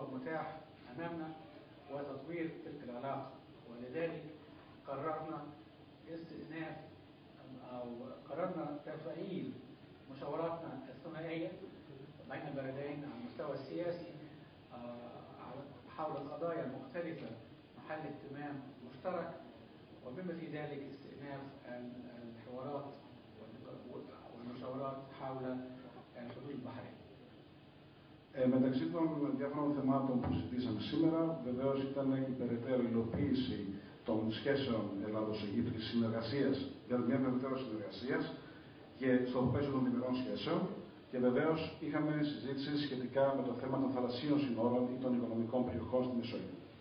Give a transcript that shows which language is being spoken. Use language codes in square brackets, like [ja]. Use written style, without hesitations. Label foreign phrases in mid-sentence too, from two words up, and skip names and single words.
[ar] المتاح أمامنا وتطوير تلك العلاقة، ولذلك قررنا استئناف أو قررنا تفعيل مشاوراتنا الثنائية بين البلدين على المستوى السياسي حول قضايا مختلفة محل اهتمام مشترك، وبما في ذلك استئناف الحوارات والمشاورات حول الحدود البحرية. [el] Μεταξύ των διάφορων θεμάτων που συζητήσαμε σήμερα, βεβαίως ήταν η περαιτέρω υλοποίηση των σχέσεων Ελλάδος-Αιγύπτου και συνεργασίας, για μια περαιτέρω συνεργασίας και στο πλαίσιο των διμερών σχέσεων. Και βεβαίως είχαμε συζήτηση σχετικά με το θέμα των θαλασσίων συνόρων ή των οικονομικών περιοχών στη Μεσόγειο.